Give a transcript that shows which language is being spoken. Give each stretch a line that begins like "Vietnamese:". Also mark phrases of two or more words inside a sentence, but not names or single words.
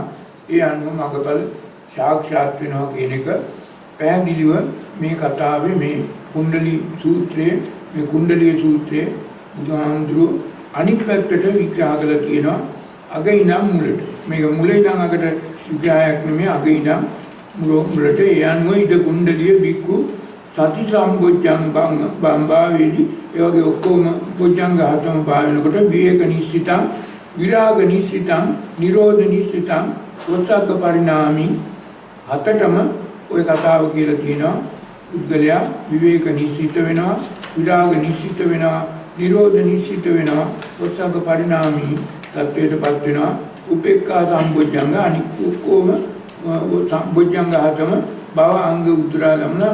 Sinhala: ඒ අනුව මගපල සාක්ෂාත් වෙනවා කියන එක පැහැදිලිව මේ කතාවේ මේ කුණ්ඩලී සූත්‍රයේ, මේ කුණ්ඩලී සූත්‍රයේ බුදුහාමුදුරුවෝ අනිත් පැත්තට විග්‍රහ කරලා තියෙනවා. අග ඉඳන් මුලට. මේක මුල ඉඳන් අගට විග්‍රහයක් නෙමෙයි, අග ඉඳන් මුලට. ඒ අනුව
Pali: ඉද කුණ්ඩලිය බික්කු සති සම්බොජ්ජං බම්බාවේදී
Sinhala: ඒ වගේ ඔක්කොම බොජ්ජංග හතම පාවෙනකොට
Pali: විවේක නිස්සිතං, විරාග නිස්සිතං, නිරෝධ නිස්සිතං, වස්සග්ග පරිණාමි
Sinhala: හතටම ওই කතාව කියලා තියෙනවා. පුද්ගලයා විවේක නිස්සිත වෙනවා, විරාග නිස්සිත වෙනවා, නිරෝධ නිස්සිත වෙනවා, වස්සග්ග පරිණාමි තත්වයටපත් වෙනවා. උපේක්ඛා සම්බොජ්ජංග අනික් ඔක්කොම සම්බොජ්ජංග හතම භව අංග උතුරා ගමන.